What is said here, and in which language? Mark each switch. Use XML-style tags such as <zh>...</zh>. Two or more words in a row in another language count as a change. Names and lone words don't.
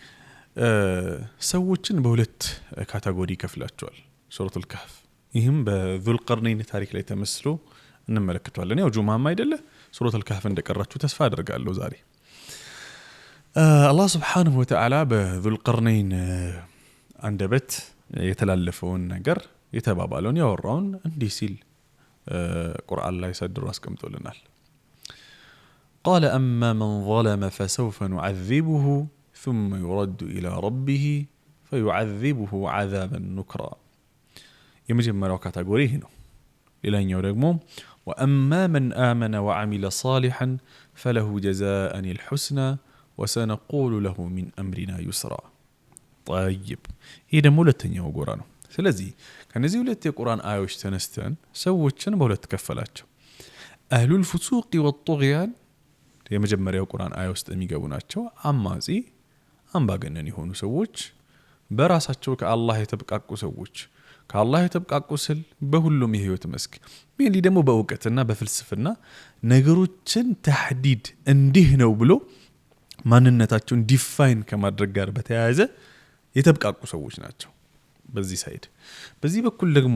<am>ሰዎችን በሁለት ካቴጎሪ ይከፍላቸዋል ሱረቱል ከህፍ። ይህም በዙልቀርነይን ታሪክ ላይ ተመስሎ እንመለከተዋለን። ያው ጁማም አይደለ ሱረቱል ከህፍ እንደቀራችሁ ተስፋ አደርጋለሁ ዛሬ። አላህ</am> <ar>سبحانه وتعالى</ar> <am>በዙልቀርነይን አንደበት የተላለፈውን ነገር የተባባለውን ያወራውን እንዲህ ሲል ቁርአን ላይ ሰድሮ አስቀምጦልናል።</am> <ar>قال أما من ظلم فسوف نعذبه ثم يرد إلى ربه فيعذبه عذابا نكرا.</ar> <am>የመጀመሪያው ካቴጎሪ ይሄ ነው። ሌላኛው ደግሞ</am> <ar>وأما من آمن وعمل صالحا فله جزاء الحسنى وسنقول له من أمرنا يسرا.</ar> <am>طيب ይሄ ደግሞ ሁለተኛው ጎራ ነው። ስለዚህ ከነዚህ ሁለት የቁርአን አያዎች ተነስተን ሰዎችን በሁለት ከፈላቸው።</am> <ar>أهل الفسوق والطغيان</ar> <am>የመጀመሪያው ቁርአን አያ ውስጥ የሚገቡ ናቸው። አማጺ አምባገነን የሆኑ ሰዎች፣ በራሳቸው ከአላህ የተብቃቁ ሰዎች። ከአላህ የተብቃቁ ስል በሁሉም የህይወት መስክ ምን ደግሞ በእውቀትና በፍልስፍና ነገሮችን ተህዲድ እንዲህ ነው ብሎ ማንነታቸውን ዲፋይን ከማድረግ ጋር በተያያዘ የተብቃቁ ሰዎች ናቸው። በዚህ ሳይድ በዚህ በኩል ደግሞ</am>